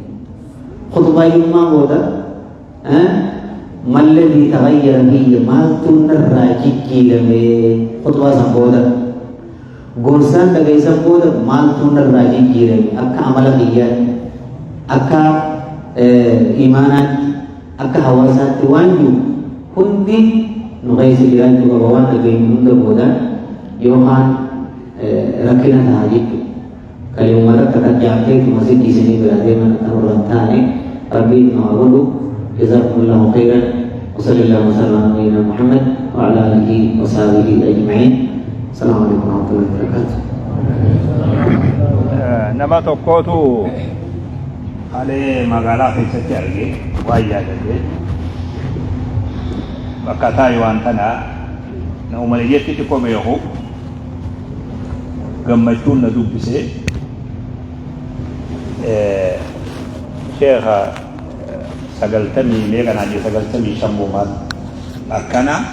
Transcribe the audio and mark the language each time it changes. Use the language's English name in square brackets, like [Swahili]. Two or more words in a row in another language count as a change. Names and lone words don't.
[Oromo] Khutbaayyummaa booda malladii taghayyara biyya maaltu narraa jijjiirame khutbaa san booda gorsaan dhagaysan booda maaltu narraa jijjiirame akka amala biyyaatti akka imaanaatti akka hawaasaatti waan jiru hundi nu keessa jiraachuu qaba waan dhageenyu hunda boodaan yookaan rakkina ta'a jechuudha. Kaliuma rakka kan jaarteetu masjid isinii bira deeman kan irraan taane rabbiin nu haa godhu. [Arabic] جزاكم الله خيرا. وصلى الله وسلم على نبينا محمد وعلى اله وصحبه اجمعين. السلام عليكم ورحمه الله وبركاته. [Oromo] nama tokkootu halee magaalaa keessatti arge waan yaadate bakka taa'e waan kana na uumaleetti xiqqoo beeku gammachuun na dubbise sheekha sagaltamii meeqanaa jee sagaltamii shammuumaan akkana